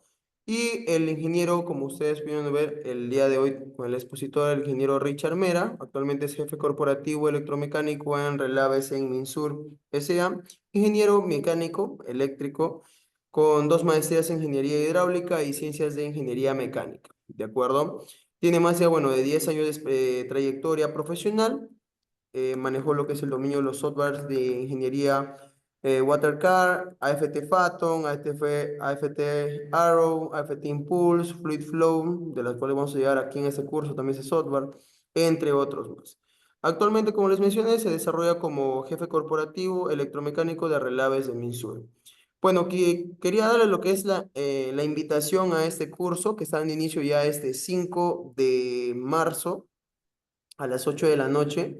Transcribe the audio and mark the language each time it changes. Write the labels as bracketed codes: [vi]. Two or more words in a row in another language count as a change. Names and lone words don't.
[es] Y el ingeniero, como ustedes pudieron ver el día de hoy con el expositor, el ingeniero Richard Mera, actualmente es jefe corporativo electromecánico en Relaves en Minsur S.A., ingeniero mecánico eléctrico con 2 maestrías en ingeniería hidráulica y ciencias de ingeniería mecánica, ¿de acuerdo? Tiene más de 10 años de trayectoria profesional, manejó lo que es el dominio de los softwares de ingeniería Watercard, AFT Phaeton, AFT Arrow, AFT Impulse, Fluid Flow, de las cuales vamos a llegar aquí en este curso también ese software, entre otros más. Actualmente, como les mencioné, se desarrolla como jefe corporativo electromecánico de relaves de Minsur. Bueno, quería darle lo que es la invitación a este curso que está en inicio ya este 5 de marzo a las 8 de la noche.